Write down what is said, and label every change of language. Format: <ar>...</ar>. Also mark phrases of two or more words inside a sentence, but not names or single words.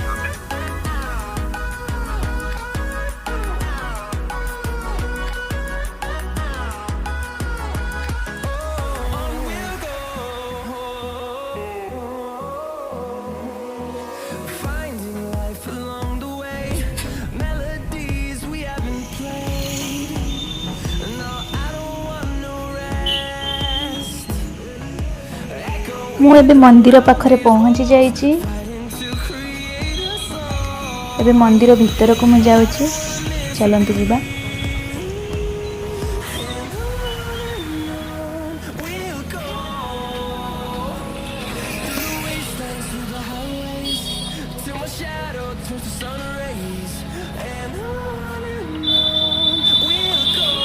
<en>On we'll go. Finding life along the way, melodies we haven't played. No, I don't want no rest.</en> <or>ମୁଁ ଏବେ ମନ୍ଦିର ପାଖରେ ପହଞ୍ଚି ଯାଇଛି</or> <en>To create a song.</en> <or>ଏବେ ମନ୍ଦିର ଭିତରକୁ ମୁଁ ଯାଉଛି ଚାଲନ୍ତୁ ଯିବା</or> <en>We'll go. Through the wastelands, through the highways, till my shadow turns to sun rays. And on we'll go.</en>